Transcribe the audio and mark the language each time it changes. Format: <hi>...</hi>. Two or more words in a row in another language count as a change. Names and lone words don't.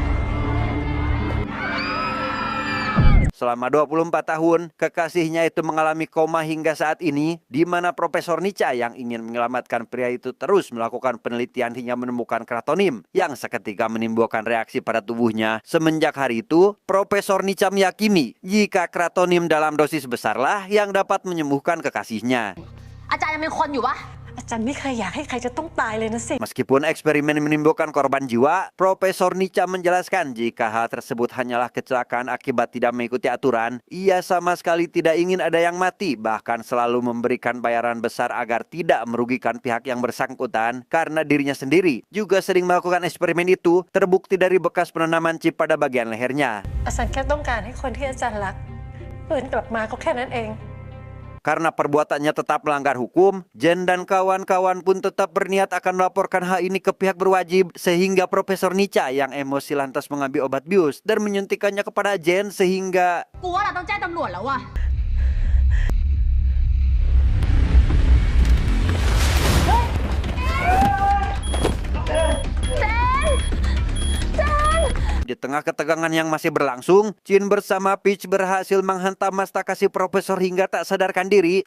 <id>Selama 24 tahun, kekasihnya itu mengalami koma hingga saat ini, di mana Profesor Nica yang ingin menyelamatkan pria itu terus melakukan penelitian hingga menemukan kratonim yang seketika menimbulkan reaksi pada tubuhnya. Semenjak hari itu, Profesor Nica meyakini jika kratonim dalam dosis besarlah yang dapat menyembuhkan kekasihnya.</id> <th>อาจารย์ยังเป็นคนอยู่ปะ อาจารย์ไม่เคยอยากให้ใครจะต้องตายเลยนะสิ</th> <id>Meskipun eksperimen menimbulkan korban jiwa, Profesor Nica menjelaskan jika hal tersebut hanyalah kecelakaan akibat tidak mengikuti aturan. Ia sama sekali tidak ingin ada yang mati, bahkan selalu memberikan bayaran besar agar tidak merugikan pihak yang bersangkutan. Karena dirinya sendiri juga sering melakukan eksperimen itu, terbukti dari bekas penanaman chip pada bagian lehernya.</id> <th>อาจารย์แค่ต้องการให้คนที่อาจารย์รักฟื้นกลับมาก็แค่นั้นเอง</th> <id>Karena perbuatannya tetap melanggar hukum, Jen dan kawan-kawan pun tetap berniat akan melaporkan hal ini ke pihak berwajib, sehingga Profesor Nica yang emosi lantas mengambil obat bius dan menyuntikannya kepada Jen sehingga...</id> <th>กูว่าเราต้องแจ้งตำรวจแล้วว่ะ</th> <id>Di tengah ketegangan yang masih berlangsung, Jin bersama Peach berhasil menghantam mastaka si profesor hingga tak sadarkan diri.</id>